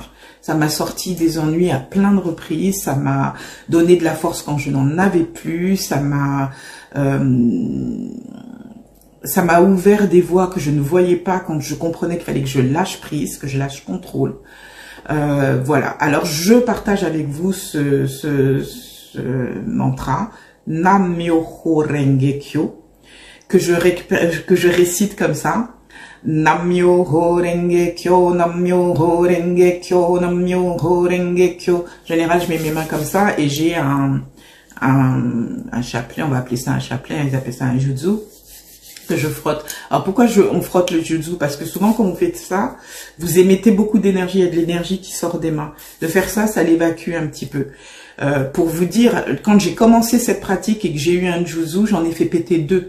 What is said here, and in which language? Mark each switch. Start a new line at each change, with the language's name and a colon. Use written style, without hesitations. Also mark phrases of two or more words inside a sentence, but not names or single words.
French: Ça m'a sorti des ennuis à plein de reprises, ça m'a donné de la force quand je n'en avais plus, ça m'a ouvert des voies que je ne voyais pas quand je comprenais qu'il fallait que je lâche prise, que je lâche contrôle. Voilà. Alors je partage avec vous ce mantra
Japanese: 南無妙法蓮華経
French: que je récite comme ça.
Japanese: 南無妙法蓮華経、南無妙法蓮華経、南無妙法蓮華経.
French: En général, je mets mes mains comme ça et j'ai un chapelet, on va appeler ça un chapelet, ils appellent ça un jutsu, que je frotte. Alors pourquoi on frotte le jutsu? Parce que souvent quand vous faites ça, vous émettez beaucoup d'énergie, il y a de l'énergie qui sort des mains. De faire ça, ça l'évacue un petit peu. Pour vous dire, quand j'ai commencé cette pratique et que j'ai eu un jutsu, j'en ai fait péter 2.